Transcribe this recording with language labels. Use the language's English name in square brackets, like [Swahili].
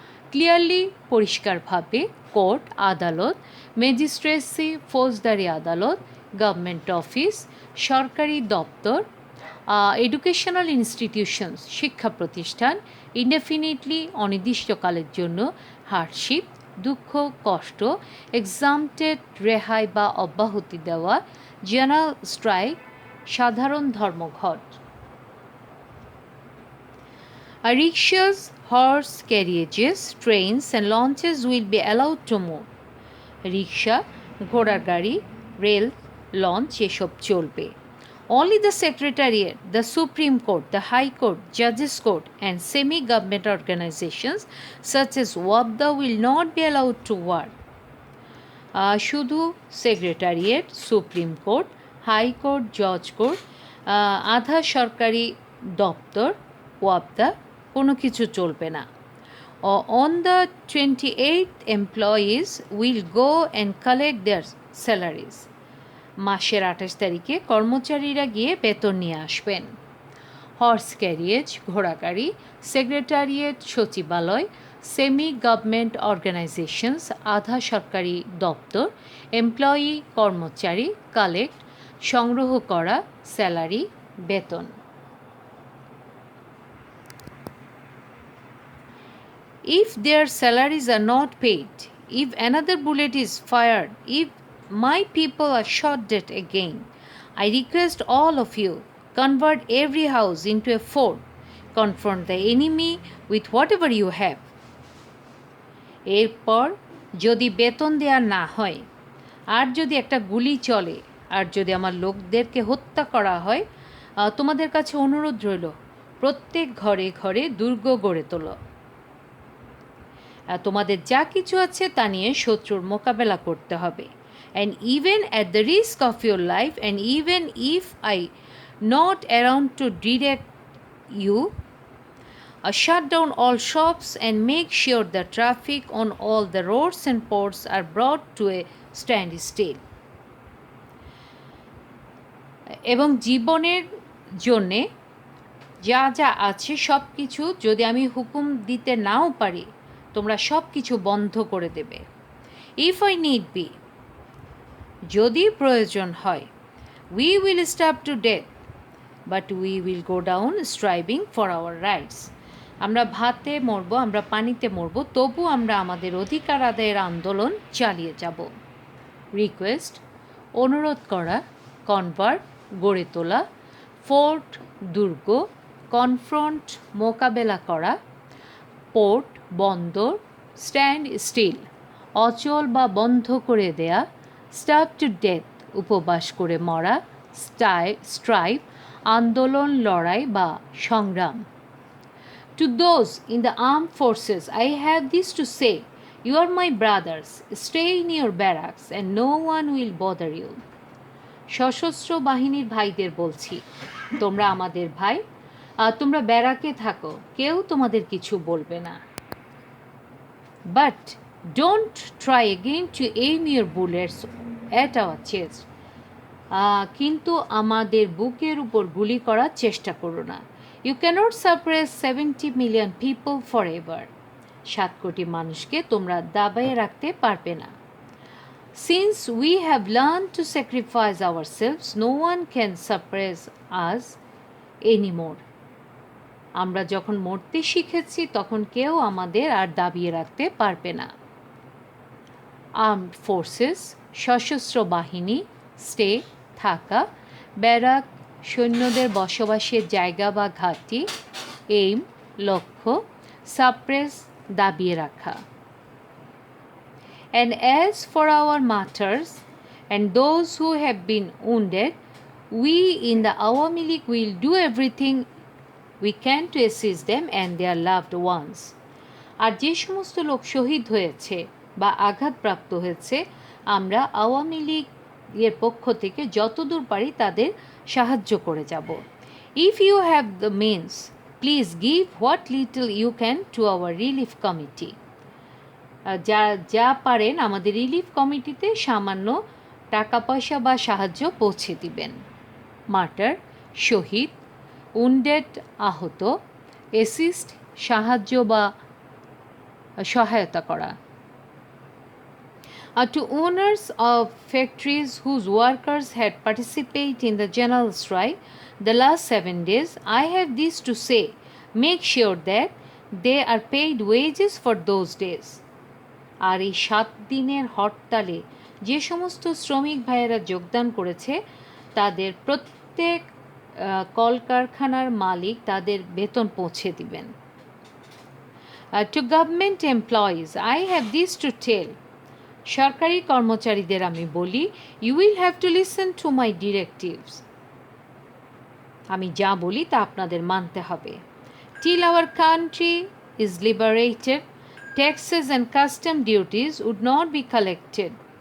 [Bangla] Clearly, পরিষ্কারভাবে court, আদালত, magistracy, ফৌজদারি আদালত, গভর্নমেন্ট অফিস, সরকারি দপ্তর, এডুকেশনাল ইনস্টিটিউশনস, শিক্ষা প্রতিষ্ঠান ইনডেফিনিটলি, অনির্দিষ্টকালের জন্য, হার্ডশিপ, দুঃখ, কষ্ট, এক্সামটেড, রেহাই বা অব্যাহতি দেওয়া, জেনারেল স্ট্রাইক, সাধারণ ধর্মঘট। [English] Rickshaws, horse carriages, trains and launches will be allowed to move. [Bangla] রিক্সা, ঘোড়ার গাড়ি, রেল, লঞ্চ এসব চলবে। [English] Only the Secretariat, the Supreme Court, the High Court, Judges Court and semi-government organizations such as WAPDA will not be allowed to work. [Bangla] শুধু secretariat, supreme court, high court, জজ court, আধা সরকারি দপ্তর, ওয়াপদা কোনো কিছু চলবে না। [English] On the 28th, employees will go and collect their salaries. [Bangla] মাসের 28 তারিখে কর্মচারীরা গিয়ে বেতন নিয়ে আসবেন। হর্স ক্যারিয়েজ, ঘোড়া গাড়ি, সেক্রেটারিয়েট, সচিবালয়, সেমি গভর্নমেন্ট অর্গানাইজেশনস আধা সরকারি দপ্তর, এমপ্লয়ি কর্মচারী, কালেক্ট সংগ্রহ করা, স্যালারি বেতন। [English] If their salaries are not paid, if another bullet is fired, if my people are shot dead again, I request all of you, convert every house into a fort, confront the enemy with whatever you have. [Bangla] এরপর যদি বেতন দেয়া না হয়, আর যদি একটা গুলি চলে, আর যদি আমার লোকদেরকে হত্যা করা হয়, তোমাদের কাছে অনুরোধ রইল, প্রত্যেক ঘরে ঘরে দুর্গ গড়ে তোলো। তোমাদের যা কিছু আছে তা নিয়ে শত্রুর মোকাবেলা করতে হবে। [English] And even at the risk of your life, and even if I not around to direct you, shut down all shops and make sure the traffic on all the roads and ports are brought to a standstill. [Bangla] এবং জীবনের জন্যে যা যা আছে সব কিছু যদি আমি হুকুম দিতে নাও পারি, তোমরা সব কিছু বন্ধ করে দেবে। [English] if I need be, [Bangla] যদি প্রয়োজন হয়, [English] We will starve to death, but we will go down striving for our rights. [Bangla] আমরা ভাতে মরব, আমরা পানিতে মরব, তবু আমরা আমাদের অধিকার আদায়ের আন্দোলন চালিয়ে যাব। রিকোয়েস্ট অনুরোধ করা, কনভার্ট গড়ে তোলা, ফোর্ট দুর্গ, কনফ্রন্ট মোকাবেলা করা, পোর্ট বন্দর, স্ট্যান্ড স্টিল অচল বা বন্ধ করে দেয়া, স্টার্ভ টু ডেথ উপবাস করে মরা, স্ট্রাইভ আন্দোলন লড়াই বা সংগ্রাম। [English] To those in the armed forces, I have this to say: you are my brothers. Stay in your barracks and no one will bother you. [Bangla] সশস্ত্র বাহিনীর ভাইদের বলছি, তোমরা আমাদের ভাই, তোমরা ব্যারাকে থাকো, কেউ তোমাদের কিছু বলবে না। [English] But don't try again to aim your bullets at our chest. [Bangla] কিন্তু আমাদের বুকের উপর গুলি করার চেষ্টা করো না। [English] You cannot suppress 70 million people forever. [Bangla] 7 কোটি মানুষকে তোমরা দাবায়ে রাখতে পারবে না। [English] Since we have learned to sacrifice ourselves, no one can suppress us anymore. [Bangla] আমরা যখন মরতে শিখেছি তখন কেউ আমাদের আর দাবিয়ে রাখতে পারবে না। [English] Armed forces [Bangla] সশস্ত্র বাহিনী, স্টে থাকা, ব্যারাক সৈন্যদের বসবাসের জায়গা বা ঘাঁটি, এইম লক্ষ্য, সাপ্রেস দাবিয়ে রাখা। [English] And as for our martyrs and those who have been wounded, we in the Awami League will do everything we can to assist them and their loved ones. [Bangla] আর যে সমস্ত লোক শহীদ হয়েছে বা আঘাতপ্রাপ্ত হয়েছে, আমরা আওয়ামী লীগের পক্ষ থেকে যতদূর পারি তাদের সাহায্য করে যাব। [English] If you have the means, please give what little you can to our relief committee. [Bangla] যা পারেন আমাদের রিলিফ কমিটিতে সামান্য টাকা পয়সা বা সাহায্য পৌঁছে দিবেন। মার্টার শহীদ, উন্ডেড আহত, অ্যাসিস্ট সাহায্য বা সহায়তা করা। [English] To owners of factories whose workers had participated in the general strike the last 7 days, I have this to say: make sure that they are paid wages for those days. [Bangla] আর এই 7 দিনের হরতালে যে সমস্ত শ্রমিক ভাইয়েরা যোগদান করেছে তাদের প্রত্যেক কলকারখানার মালিক তাদের বেতন পৌঁছে দিবেন। [English] To government employees, I have this to tell: [Bangla] সরকারি কর্মচারীদের আমি বলি, [English] you will have to listen to my directives. [Bangla] আমি যা বলি তা আপনাদের মানতে হবে। [English] Till our country is liberated, taxes and custom duties would not be collected.